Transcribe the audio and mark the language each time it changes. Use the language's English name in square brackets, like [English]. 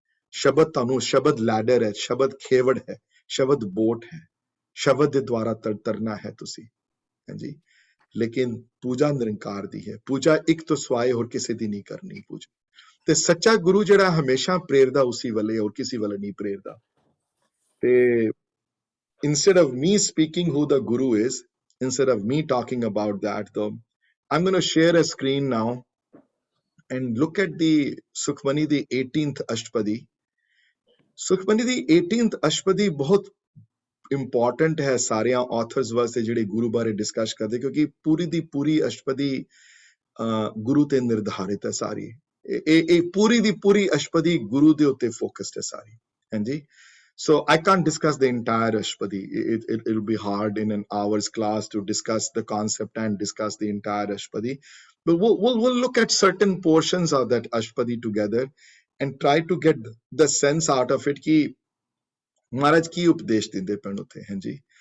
[Punjabi] ਸ਼ਬਦ ਤੁਹਾਨੂੰ, ਸ਼ਬਦ ਲੈਡਰ ਹੈ, ਸ਼ਬਦ ਖੇਵੜ ਹੈ, ਸ਼ਬਦ ਬੋਟ ਹੈ, ਸ਼ਬਦ ਦੇ ਦੁਆਰਾ ਤਰਨਾ ਹੈ ਤੁਸੀਂ, ਹਾਂਜੀ। ਲੇਕਿਨ ਪੂਜਾ ਨਿਰੰਕਾਰ ਦੀ ਹੈ। ਪੂਜਾ ਇੱਕ ਤੋਂ ਸਿਵਾਏ ਹੋਰ ਕਿਸੇ ਦੀ ਨਹੀਂ ਕਰਨੀ ਪੂਜਾ। ਤੇ ਸੱਚਾ ਗੁਰੂ ਜਿਹੜਾ ਹਮੇਸ਼ਾ ਪ੍ਰੇਰਦਾ ਉਸੇ ਵੱਲੇ, ਹੋਰ ਕਿਸੇ ਵੱਲੇ ਨਹੀਂ ਪ੍ਰੇਰਦਾ। [English] ਤੇ instead of me speaking who the guru is, instead of me talking about that, though, I'm going to share a screen now and look at the Sukhmani [Punjabi] ਦੀ 18th ਅਸ਼ਟਪਦੀ। ਸੁਖਮਨੀ ਦੀ 18th ਅਸ਼ਟਪਦੀ ਬਹੁਤ ਇੰਪੋਰਟੈਂਟ ਹੈ ਸਾਰਿਆਂ ਆਥਰਸ ਵਾਸਤੇ ਜਿਹੜੇ ਗੁਰੂ ਬਾਰੇ discuss ਕਰਦੇ, ਕਿਉਂਕਿ ਪੂਰੀ ਦੀ ਪੂਰੀ ਅਸ਼ਟਪਦੀ ਗੁਰੂ ਤੇ ਨਿਰਧਾਰਿਤ ਹੈ ਸਾਰੀ। ਇਹ ਪੂਰੀ ਦੀ ਪੂਰੀ ਅਸ਼ਟਪਦੀ ਗੁਰੂ ਦੇ ਉੱਤੇ ਫੋਕਸਡ ਹੈ ਸਾਰੀ, ਹਾਂਜੀ। [English] So I can't discuss the entire Ashpadi. It'll be hard in an hour's class to discuss the concept and discuss the entire Ashpadi. But we'll look at certain portions of that Ashpadi together and try to get the sense out of it [Punjabi] कि महाराज की उपदेश देते पैण उत्थे, [English] ਹਾਂਜੀ।